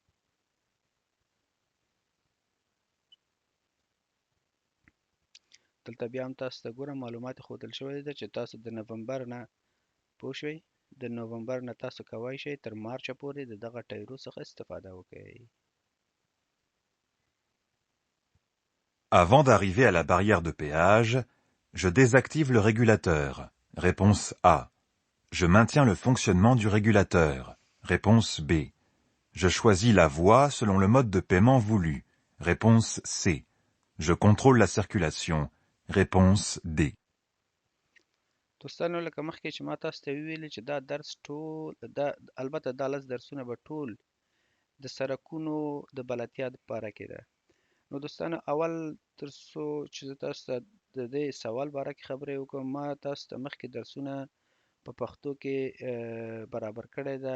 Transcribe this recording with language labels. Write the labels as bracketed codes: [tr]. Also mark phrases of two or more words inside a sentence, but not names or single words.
[ps] دلته بیا هم تاسو ته ګوره معلومات ښودل شوی ده چې تاسو د نومبر نه پوه شوئ د نومبر نه تاسو کولی شئ تر مارچه پورې د دغه ټایرو څخه استفاده وکړئ. [fr] Avant d'arriver à la barrière de péage, je désactive le régulateur. Réponse A. Je maintiens le fonctionnement du régulateur. Réponse B. Je choisis la voie selon le mode de paiement voulu. Réponse C. Je contrôle la circulation. Réponse D. [ps] دوستانو لکه مخکې چې ما تاسو ته وویلې چې دا درس ټول البته دا 10 درسونه به ټول د سرکونو د بلدتیا دپاره کې ده. نو دوستانو اول تر څو چې زه تاسو ته د دې سوال باره کې خبرې وکړم، ما تاسو ته مخکې درسونه په پښتو کې برابر کړی ده.